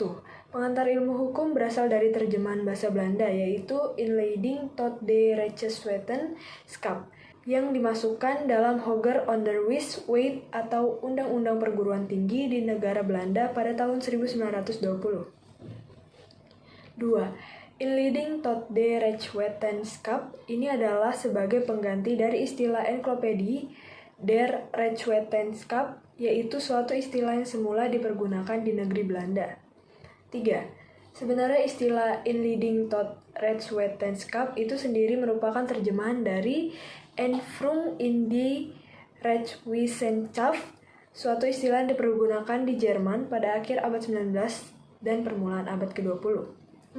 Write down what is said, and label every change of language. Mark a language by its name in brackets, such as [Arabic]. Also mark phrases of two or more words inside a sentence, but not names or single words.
[Indonesian] Pengantar ilmu hukum berasal dari terjemahan bahasa Belanda, yaitu [Dutch] Inleiding tot de Rechtswetenschap, [Indonesian] yang dimasukkan dalam Hoger Onderwijswet atau Undang-Undang Perguruan Tinggi di negara Belanda pada tahun 1920. 2. [Dutch] Inleiding tot de Rechtswetenschap [Indonesian] ini adalah sebagai pengganti dari istilah [Dutch] enklopedi der Rechtswetenschap, [Indonesian] yaitu suatu istilah yang semula dipergunakan di negeri Belanda. 3. Sebenarnya istilah [Dutch] Inleiding tot Rechtswetenschap [Indonesian] itu sendiri merupakan terjemahan dari [German] Einführung in die Rechtswissenschaft, [Indonesian] suatu istilah yang dipergunakan di Jerman pada akhir abad 19 dan permulaan abad ke-20. 4.